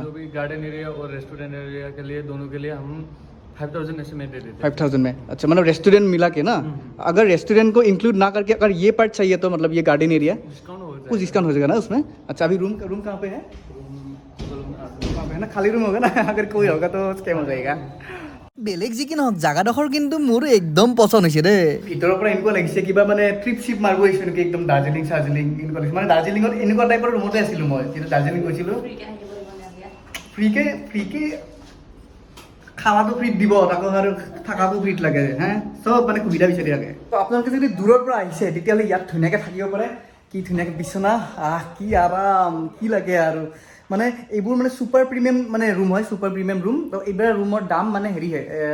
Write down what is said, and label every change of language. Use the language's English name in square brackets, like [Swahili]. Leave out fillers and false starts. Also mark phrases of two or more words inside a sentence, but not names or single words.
[Hindi] जो भी [English] garden area [Hindi] और [English] restaurant area [Hindi] के लिए दोनों के लिए हम 5000 एस्टिमेट दे देते हैं 5000 में अच्छा मतलब रेस्टोरेंट मिला के ना अगर रेस्टोरेंट को इंक्लूड ना करके अगर ये पार्ट चाहिए तो मतलब ये [English] garden area [Hindi] डिस्काउंट हो कुछ डिस्काउंट हो जाएगा ना उसमें अच्छा अभी रूम कहाँ पे है वहाँ पे है ना खाली रूम होगा ना अगर कोई होगा तो स्कैम हो जाएगा [Assamese] বেলেগ যি কি নহওক জাগাডোখৰ কিন্তু মোৰ একদম পচন্দ হৈছে দেই ভিতৰৰ পৰা এনেকুৱা লাগিছে কিবা মানে ট্ৰিপ চিপ মাৰিব আহিছোঁ নেকি একদম দাৰ্জিলিং এনেকুৱা লাগিছে মানে দাৰ্জিলিঙত এনেকুৱা টাইপৰ ৰুমতে আছিলোঁ মই যেতিয়া দাৰ্জিলিং গৈছিলোঁ ফ্ৰীকে খাৱাটো ফ্ৰীত দিব তাকো আৰু থাকাটো ফ্ৰীত লাগে হে চব মানে সুবিধা বিচাৰি থাকে তো আপোনালোকে যদি দূৰৰ পৰা আহিছে তেতিয়াহ'লে ইয়াত ধুনীয়াকৈ থাকিব পাৰে কি ধুনীয়াকৈ বিচনা কি আৰাম কি লাগে আৰু মানে এইবোৰ মানে [English] super premium [Assamese] মানে ৰুম হয় [English] super premium room [Assamese] তো এইবাৰ ৰুমৰ দাম মানে হেৰি হয়